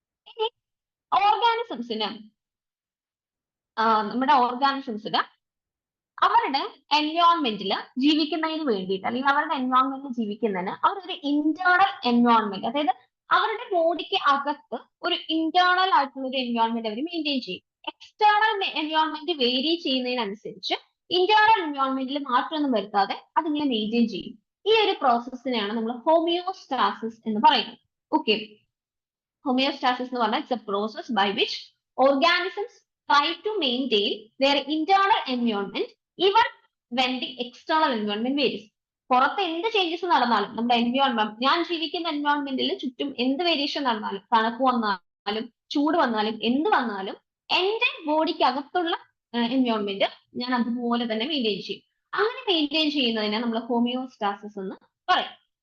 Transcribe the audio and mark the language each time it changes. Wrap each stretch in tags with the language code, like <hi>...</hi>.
<ml>ഇനി ഓർഗാനിസംസിന്, നമ്മുടെ ഓർഗാനിസംസിന് അവരുടെ എൻവയോൺമെന്റിൽ ജീവിക്കുന്നതിന് വേണ്ടിയിട്ട്, അല്ലെങ്കിൽ അവരുടെ എൻവയോൺമെന്റിൽ ജീവിക്കുന്നതിന് അവരൊരു ഇന്റേണൽ എൻവയോൺമെന്റ്, അതായത് അവരുടെ ബോഡിക്ക് അകത്ത് ഒരു ഇന്റേണൽ ആയിട്ടുള്ള ഒരു എൻവയോൺമെന്റ് അവർ മെയിൻറ്റെയിൻ ചെയ്യും. എക്സ്റ്റേണൽ എൻവയോൺമെന്റ് വേരി ചെയ്യുന്നതിനനുസരിച്ച് ഇന്റേണൽ എൻവയോൺമെന്റിൽ മാറ്റമൊന്നും വരുത്താതെ അതിങ്ങനെ മെയിൻറ്റെയിൻ ചെയ്യും. ഈ ഒരു പ്രോസസ്സിനെയാണ് നമ്മൾ ഹോമിയോസ്റ്റാസിസ് എന്ന് പറയുന്നത്.</ml> <en>okay, homeostasis</en> <ml>എന്ന് പറഞ്ഞാൽ</ml> <en>it's a process by which organisms try to maintain their internal environment even when the external environment varies.</en> <ml>പുറത്ത് എന്ത് ചേഞ്ചസ് നടന്നാലും നമ്മുടെ എൻവയോൺമെന്റ്, ഞാൻ ജീവിക്കുന്ന എൻവയോൺമെന്റിൽ ചുറ്റും എന്ത് വേരിയേഷൻ നടന്നാലും, തണുപ്പ് വന്നാലും ചൂട് വന്നാലും എന്ത് വന്നാലും എന്റെ ബോഡിക്ക് അകത്തുള്ള എൻവയോൺമെന്റ് ഞാൻ അതുപോലെ തന്നെ മെയിൻറ്റെയിൻ ചെയ്യും. അങ്ങനെ മെയിൻറ്റെയിൻ ചെയ്യുന്നതിനെ നമ്മൾ ഹോമിയോസ്റ്റാസിസ് എന്ന് പറയും.</ml>